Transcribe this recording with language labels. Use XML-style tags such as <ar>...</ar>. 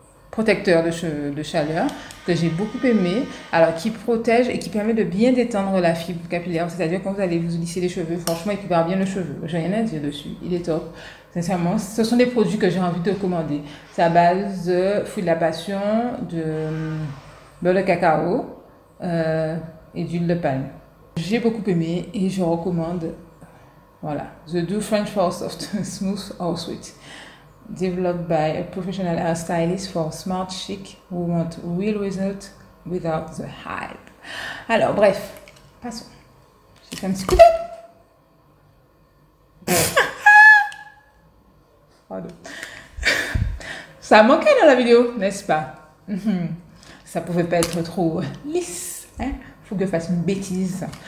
<fr>protecteur de chaleur que j'ai beaucoup aimé, alors qui protège et qui permet de bien détendre la fibre capillaire, c'est-à-dire quand vous allez vous lisser les cheveux, franchement il prépare bien le cheveu, j'ai rien à dire dessus, il est top, sincèrement. Ce sont des produits que j'ai envie de commander. C'est à base de fruits de la passion, de beurre de cacao et d'huile de palme. J'ai beaucoup aimé et je recommande.</fr> <en>Voilà, The Do French for Soft, Smooth or Sweet. Developed by a professional hairstylist for smart chic who want real results without the hype.</en> <fr>Alors, bref, passons. J'ai fait un petit coup de... Pardon. Ça manquait dans la vidéo, n'est-ce pas? Ça pouvait pas être trop lisse. Hein? Faut que je fasse une bêtise.</fr>